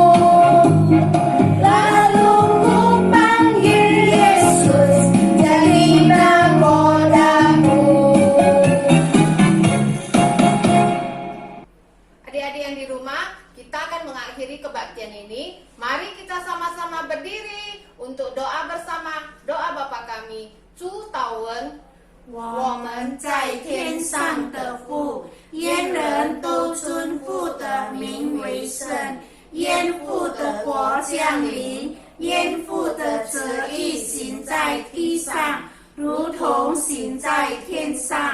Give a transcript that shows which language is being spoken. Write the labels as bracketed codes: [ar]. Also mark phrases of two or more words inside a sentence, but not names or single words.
[id] Lalu ku panggil Yesus jadi nakodaku. Adik-adik yang di rumah, kita akan mengakhiri kebaktian ini. Mari kita sama-sama berdiri untuk doa bersama doa Bapa kami. [zh] 主祷文，我们在天上的父，愿人都尊父的名为圣，愿父的国降临，愿父的旨意行在地上，如同行在天上。